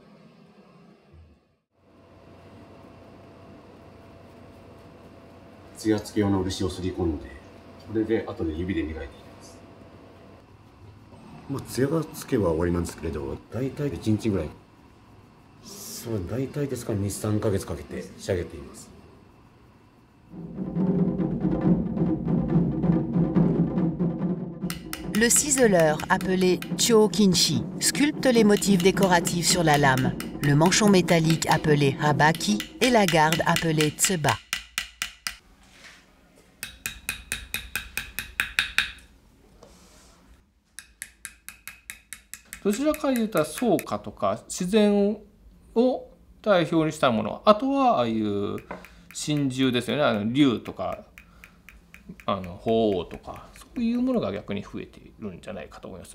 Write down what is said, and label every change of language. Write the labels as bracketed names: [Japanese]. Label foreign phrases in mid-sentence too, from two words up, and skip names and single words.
[Japanese] 艶付け用の漆をすり込んで、それで後で指で磨いていきます。艶付けは終わりなんですけれど、だいたい1日ぐらい、そうだいたいですから2、3ヶ月かけて仕上げています。 [French] Le ciseleur, appelé Chokinshi, sculpte les motifs décoratifs sur la lame, le manchon métallique appelé Habaki et la garde appelée Tsuba. [Japanese] どちらかというと草加とか自然を代表にしたもの、あとはああいう神獣ですよね、竜とか鳳凰とか、そういうものが逆に増えているんじゃないかと思います。